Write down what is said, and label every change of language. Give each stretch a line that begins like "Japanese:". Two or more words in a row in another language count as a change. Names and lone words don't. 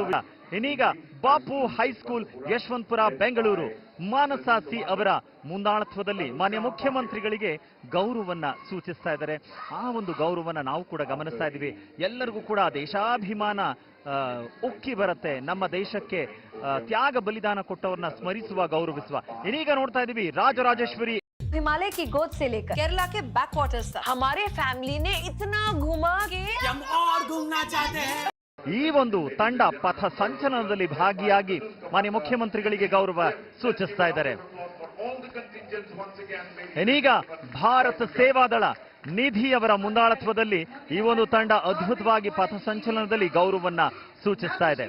Kannada: ಇನ್ನೀಗ ಬಾಪು ಹೈಸ್ಕೂಲ್ ಯಶವಂತಪುರ ಬೆಂಗಳೂರು ಮಾನಸ ಸಿ ಅವರ ಮುಂದಾಳತ್ವದಲ್ಲಿ ಮಾನ್ಯ ಮುಖ್ಯಮಂತ್ರಿಗಳಿಗೆ ಗೌರವವನ್ನ ಸೂಚಿಸ್ತಾ ಇದ್ದಾರೆ. ಆ ಒಂದು ಗೌರವವನ್ನ ನಾವು ಕೂಡ ಗಮನಿಸ್ತಾ ಇದ್ದೀವಿ. ಎಲ್ಲರಿಗೂ ಕೂಡ ದೇಶಾಭಿಮಾನ ಉಕ್ಕಿ ಬರುತ್ತೆ. ನಮ್ಮ ದೇಶಕ್ಕೆ ತ್ಯಾಗ ಬಲಿದಾನ ಕೊಟ್ಟವ್ರನ್ನ ಸ್ಮರಿಸುವ ಗೌರವಿಸುವ. ಇದೀಗ ನೋಡ್ತಾ ಇದ್ದೀವಿ ರಾಜರಾಜೇಶ್ವರಿ
Hindi: हिमालय की गोद से लेकर केरला के
English: back waters
Hindi: तक हमारे फैमिली ने इतना घुमा के हम और घूमना चाहते हैं.
Kannada: ಈ ಒಂದು ತಂಡ ಪಥ ಸಂಚಲನದಲ್ಲಿ ಭಾಗಿಯಾಗಿ ಮಾನ್ಯ ಮುಖ್ಯಮಂತ್ರಿಗಳಿಗೆ ಗೌರವ ಸೂಚಿಸ್ತಾ ಇದ್ದಾರೆ. ಇನ್ನೀಗ ಭಾರತ ಸೇವಾದಳ ನಿಧಿ ಅವರ ಮುಂದಾಳತ್ವದಲ್ಲಿ ಈ ಒಂದು ತಂಡ ಅದ್ಭುತವಾಗಿ ಪಥ ಸಂಚಲನದಲ್ಲಿ ಗೌರವವನ್ನ ಸೂಚಿಸ್ತಾ ಇದೆ.